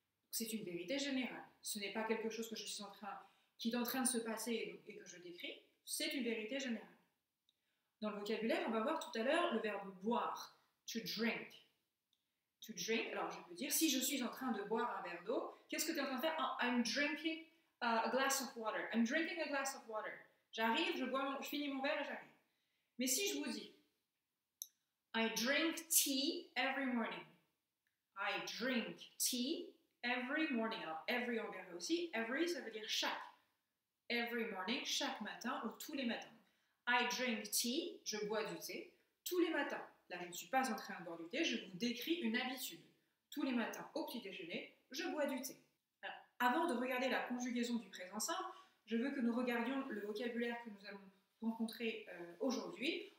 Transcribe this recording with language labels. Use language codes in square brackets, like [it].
[fr] C'est une vérité générale. Ce n'est pas quelque chose qui est en train de se passer et que je décris. C'est une vérité générale. Dans le vocabulaire, on va voir tout à l'heure le verbe boire. [en] To drink. To drink, [fr] alors je peux dire, si je suis en train de boire un verre d'eau, qu'est-ce que tu es en train de faire? [en] Oh, I'm drinking a glass of water. I'm drinking a glass of water. [fr] J'arrive, je finis mon verre et j'arrive. Mais si je vous dis, [en] I drink tea every morning. I drink tea every morning. [fr] Alors, every, on verra aussi. Every, ça veut dire chaque. [en] Every morning, [fr] chaque matin ou tous les matins. [en] I drink tea, [fr] je bois du thé, tous les matins. Là, je ne suis pas en train de boire du thé, je vous décris une habitude. Tous les matins, au petit déjeuner, je bois du thé. Alors, avant de regarder la conjugaison du présent simple, je veux que nous regardions le vocabulaire que nous allons rencontrer aujourd'hui.